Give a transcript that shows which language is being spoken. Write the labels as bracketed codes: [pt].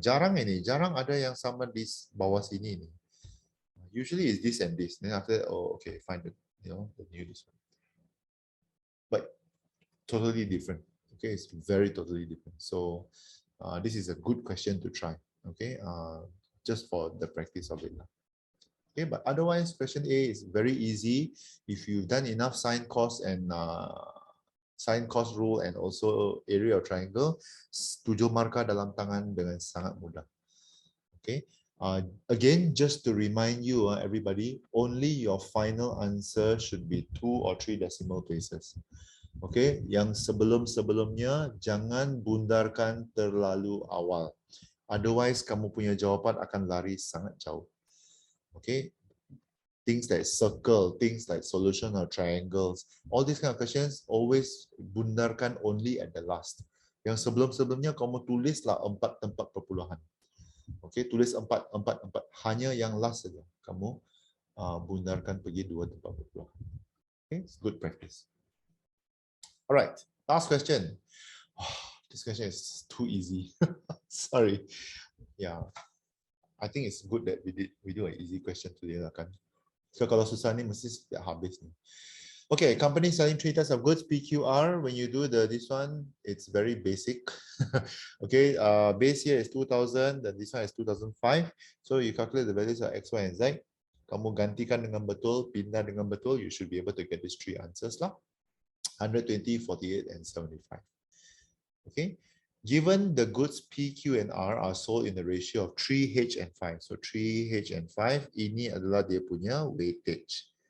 [ms] Jarang ada yang sama di bawah sini ni. [en] Usually it's this and this. Then after that, oh okay, find the new this one. But totally different. Okay, it's very totally different. So this is a good question to try. Okay, just for the practice of it. Okay, but otherwise, question A is very easy. If you've done enough sine, cos, and sine, cos rule, and also area of triangle, 7 [ms] markah dalam tangan dengan sangat mudah. [en] Okay. Again, just to remind you, everybody, only your final answer should be 2 or 3 decimal places. [ms] Okay, yang sebelum-sebelumnya jangan bundarkan terlalu awal. Otherwise, kamu punya jawapan akan lari sangat jauh. [en] Okay, things like circle, things like solution of triangles, all these kind of questions always bundarkan only at the last. [ms] Yang sebelum-sebelumnya kamu tulislah 4 tempat perpuluhan. Okay, tulis 4, hanya yang last saja kamu bundarkan pergi 2 tempat perpuluhan. [en] Okay, it's good practice. All right, last question. Oh, this question is too easy. Sorry. Yeah, I think it's good that we do an easy question today lah kan. So [ms] kalau susah ni mesti habis ni. [en] Okay, company selling 3 types of goods, PQR. When you do this one, it's very basic. Okay, base here is 2000, then this one is 2005. So you calculate the values of X, Y, and Z. [ms] Kamu gantikan dengan betul, [en] pindah dengan betul, you should be able to get these 3 answers lah. 120, 48, and 75. Okay, given the goods P, Q, and R are sold in the ratio of 3H and 5. [ms] So 3H and 5, ini adalah dia punya weightage.